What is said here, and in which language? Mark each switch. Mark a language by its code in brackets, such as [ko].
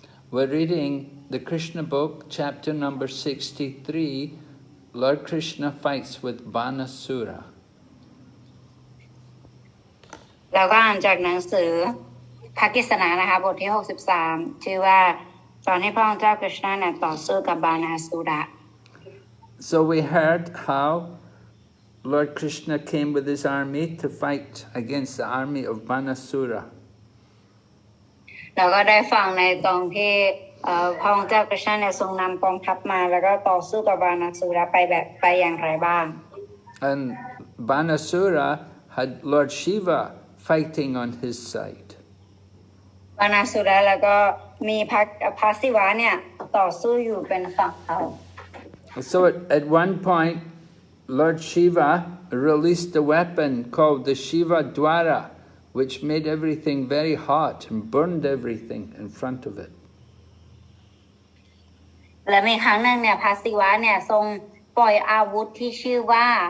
[en] We're reading the Krishna book, chapter number 63. Lord Krishna fights with Banasura. [th] เราก็อ่านจากหนังสือพระกฤษณานะคะบทที่63ชื่อว่าสอนให้พระองค์เจ้าคริชนาเนี่ยต่อสู้กับบานาสุระ [en] So we heard how Lord Krishna came with his army to fight against the army of Banasura. [th] เราก็ได้ฟังในตรงที่พระองค์เจ้าคริชนาเนี่ยทรงนำกองทัพมาแล้วก็ต่อสู้กับบานาสุระไปอย่างไรบ้าง [en] And Banasura had Lord Shiva fighting on his side. [th] บานาสุระแล้วก็มีพระศิวะเนี่ยต่อสู้อยู่เป็นฝั่งเขา [en] So at one point, Lord Shiva released a weapon called the Shiva Dwara, which made everything very hot and burned everything in front of it. [th] และมีครั้งหนึ่งเนี่ยพระศิวะเนี่ยทรงปล่อยอาวุธที่ชื่อว่า